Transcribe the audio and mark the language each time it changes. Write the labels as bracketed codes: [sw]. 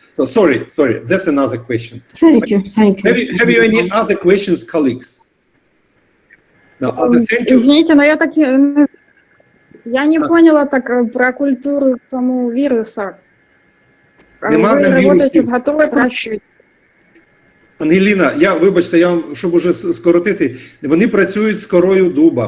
[en] So sorry, that's another question. Thank you. Have you any other questions, colleagues? No, thank you. [ru] Извините, но я не поняла так про культуру самого вируса. [uk] Нема [ru] Вы работаете с готовой прощой? [uk] Ангеліна, вибачте, щоб уже скоротити, вони працюють з корою дуба.